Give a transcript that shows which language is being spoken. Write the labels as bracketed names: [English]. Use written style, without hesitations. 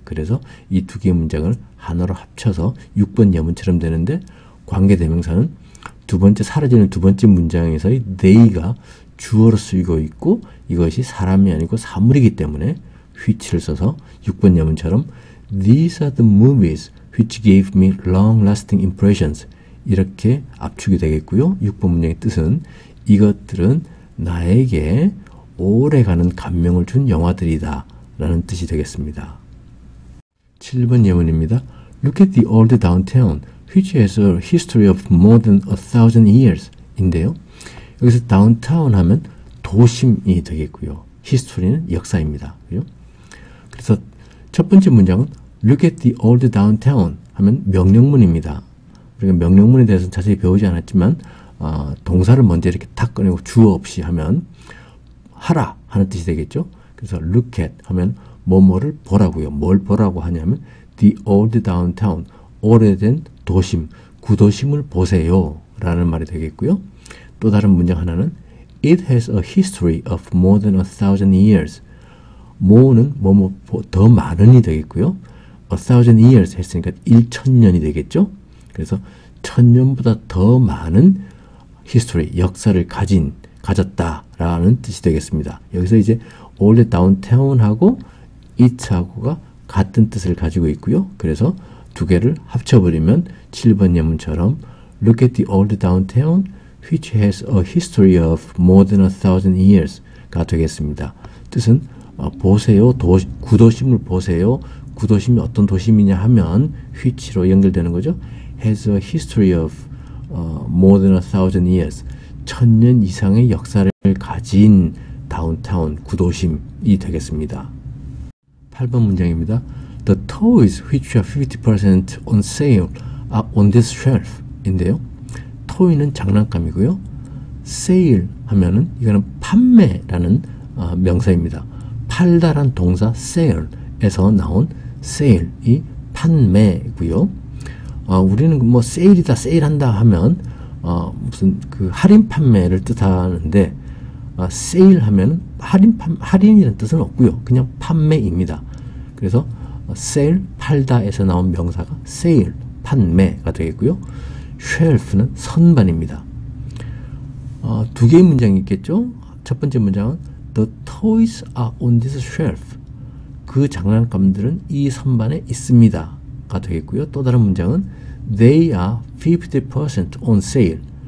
[Korean] 그래서 이 두 개의 문장을 하나로 합쳐서 6번 예문처럼 되는데 관계대명사는 두 번째 사라지는 두 번째 문장에서의 they가 주어로 쓰이고 있고 이것이 사람이 아니고 사물이기 때문에 which를 써서 6번 예문처럼 [English] These are the movies which gave me long-lasting impressions [Korean] 이렇게 압축이 되겠고요. 6번 문장의 뜻은 이것들은 나에게 오래가는 감명을 준 영화들이다 라는 뜻이 되겠습니다. 7번 예문입니다. [English] Look at the old downtown which has a history of more than 1,000 years [Korean] 인데요. 여기서 downtown 하면 도심이 되겠고요. history는 역사입니다. 그래서 첫 번째 문장은 [English] Look at the old downtown [Korean] 하면 명령문입니다. 우리가 명령문에 대해서는 자세히 배우지 않았지만 동사를 먼저 이렇게 탁 꺼내고 주어 없이 하면 하라 하는 뜻이 되겠죠. 그래서 look at 하면 뭐뭐를 보라고요. 뭘 보라고 하냐면 [English] the old downtown, [Korean] 오래된 도심, 구도심을 보세요 라는 말이 되겠고요. [English] 또 다른 문장 하나는 It has a history of more than 1,000 years. [Korean] more는 뭐뭐 더 많은이 되겠고요. 1,000 years 했으니까 1,000년이 되겠죠. 그래서 1,000년보다 더 많은 history, 역사를 가졌다라는 뜻이 되겠습니다. 여기서 이제 old downtown하고 it하고가 같은 뜻을 가지고 있고요. 그래서 두 개를 합쳐버리면 7번 예문처럼 [English] Look at the old downtown which has a history of more than 1,000 years [Korean] 가 되겠습니다. 뜻은 보세요. 구도심을 보세요. 구도심이 어떤 도심이냐 하면 which로 연결되는 거죠. [English] has a history of more than 1,000 years. [Korean] 1,000년 이상의 역사를 가진 다운타운, 구도심이 되겠습니다. 8번 문장입니다. [English] The toys which are 50% on sale are on this shelf [Korean] 인데요. toy는 장난감이고요. sale 하면은 이거는 판매라는 명사입니다. 팔다란 동사 sale에서 나온 sale이 판매고요. 우리는 뭐 세일이다, 세일한다 하면 무슨 그 할인 판매를 뜻하는데 세일 하면 할인이라는 뜻은 없고요. 그냥 판매입니다. 그래서 세일, 팔다에서 나온 명사가 세일, 판매가 되겠고요. 쉘프는 선반입니다. 두 개의 문장이 있겠죠. [English] 첫 번째 문장은 The toys are on this shelf. [Korean] 그 장난감들은 이 선반에 있습니다. 가 되겠고요. [English] 또 다른 문장은 They are 50% on sale.